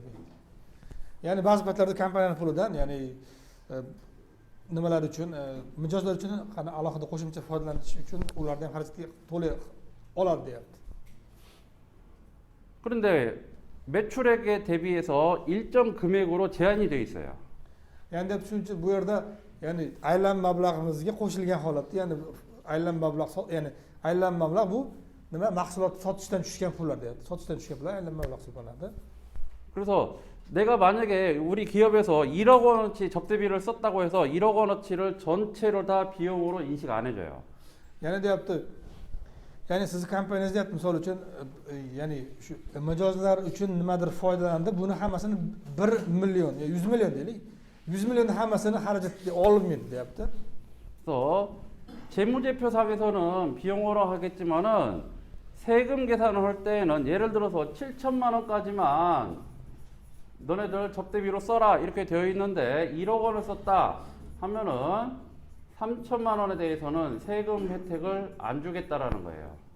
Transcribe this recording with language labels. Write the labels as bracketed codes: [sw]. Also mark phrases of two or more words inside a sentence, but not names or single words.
[uz] Ya'ni ba'zi paytlarda kompaniyaning pulidan, ya'ni nimalar uchun, mijozlar uchun qana alohida qo'shimcha foydalanish uchun ulardan ham xarajatga to'la oladi deyapti. [ko] 그런데 매출액에 대비해서 일정 금액으로 제한이 돼 있어요. [uz] Ya'ni deb shuning uchun bu yerda, ya'ni aylanma mablag'imizga qo'shilgan holatda, ya'ni aylanma mablag', ya'ni aylanma mablag' bu nima? Mahsulot sotishdan tushgan pullar deyapti. Sotishdan tushgan pullar aylanma mablag' hisoblanadi. [ko] 그래서 내가 만약에 우리 기업에서 1억 원어치 접대비를 썼다고 해서 1억 원어치를 전체로 다 비용으로 인식 안 해줘요. [uz] Ya'ni deyapti, ya'ni sizni kompaniyangizda deyapti, misol uchun, ya'ni shu mijozlar uchun nimadir foydalandi, buni hammasini 1 million, 100 million deylik. 100 millionning hammasini xarajatga olinmaydi deyapti. [ko] 그래서 재무제표상에서는 비용으로 하겠지만은 세금 계산을 할 때는 예를 들어서 7천만 원까지만 너네들 접대비로 써라 이렇게 되어 있는데 1억 원을 썼다 하면은 3천만 원에 대해서는 세금 혜택을 안 주겠다라는 거예요.